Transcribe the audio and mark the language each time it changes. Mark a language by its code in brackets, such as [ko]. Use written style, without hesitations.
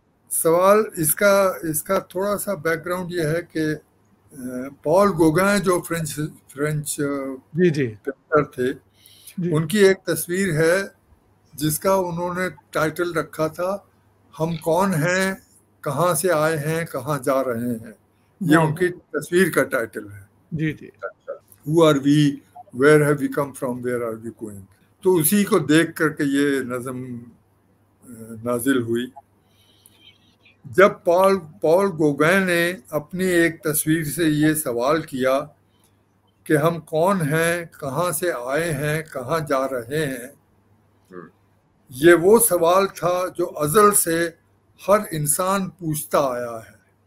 [hi] सवाल इसका थोड़ा सा बैकग्राउंड ये है कि पॉल गोगैन जो फ्रेंच जी जी पेंटर थे, जी उनकी एक तस्वीर है जिसका उन्होंने टाइटल रखा था, हम कौन हैं, कहाँ से आए हैं, कहाँ जा रहे हैं। ये वाह, उनकी तस्वीर का टाइटल है। जी जी [en] Who are we, where have we come from, where are we going। [hi] तो उसी को देख करके ये नज़म नाजिल हुई। जब पॉल गोगैन ने अपनी एक तस्वीर से ये सवाल किया कि हम कौन हैं, कहाँ से आए हैं, कहाँ जा रहे हैं, ये वो सवाल था जो अज़ल से हर इंसान पूछता आया है।